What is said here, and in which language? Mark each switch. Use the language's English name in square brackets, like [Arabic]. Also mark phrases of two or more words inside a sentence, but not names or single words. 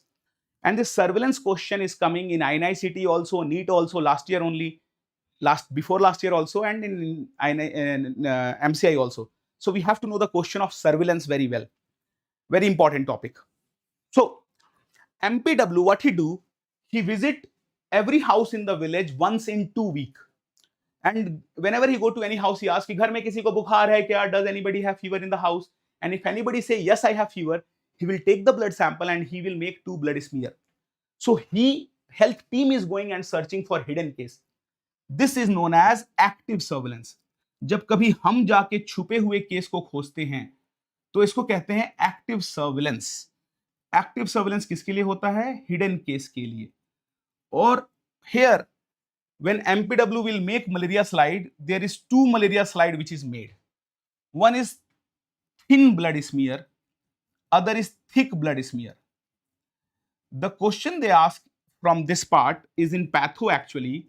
[English] And this surveillance question is coming in INICT also, NEET also, last year only, before last year also, and in MCI also. So we have to know the question of surveillance very well. Very important topic. So MPW, what he do? He visit every house in the village once in 2 weeks. And whenever he go to any house, he asks, [Hindi] "घर में किसी को बुखार है क्या? [English] Does anybody have fever in the house?" And if anybody say, "Yes, I have fever," he will take the blood sample and he will make 2 blood smear. So health team is going and searching for hidden case. This is known as active surveillance. [Hindi] जब कभी हम जाके छुपे हुए केस को खोजते हैं तो इसको कहते हैं [English] active surveillance. active surveillance [Hindi] किसके लिए होता है? [English] hidden case [Hindi] के लिए. [English] और here when MPW will make malaria slide, there is 2 malaria slide which is made. One is thin blood smear, other is thick blood smear. The question they ask from this part is in patho actually.